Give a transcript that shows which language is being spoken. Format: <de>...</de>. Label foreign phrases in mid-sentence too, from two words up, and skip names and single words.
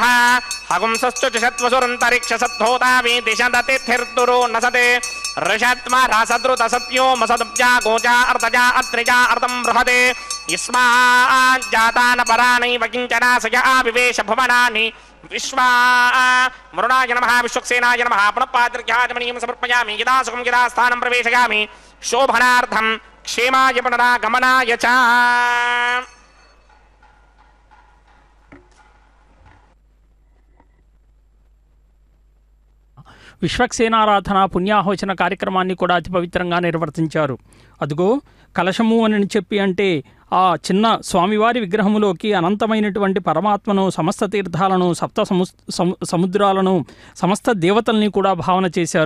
<sa>हगुंसश्च चषत्वसुरन्तरिक्षसद्धोतावि दिशदतिथिर्दुरो नसते ऋषत्मा रासद्रुतसत्यो मसदब्जा गोजा अर्तजा अत्रिजा अर्तं बृहते यस्माज्जातानपराणैव किञ्चनासया विवेश भुवनानि विश्वा मृणाय नमः विश्वक्सेनाय नमः पुनः पात्रख्याजमणीयं समर्पयामि यदा सुखं यदा स्थानं प्रवेशयामि शोभनार्थं क्षेमाय पुनरागमनाय च।</sa> <te>విశ్వక్సేనారాధన పుణ్యాహోచన కార్యక్రమాన్ని కూడా అతి పవిత్రంగా నిర్వర్తించారు. అదుగో కలశము అని చెప్పి అంటే ఆ చిన్న స్వామివారి విగ్రహములోకి అనంతమైనటువంటి పరమాత్మను, సమస్త తీర్థాలను, సప్త సముద్రాలను, సమస్త దేవతల్ని కూడా భావన చేశారు.</te>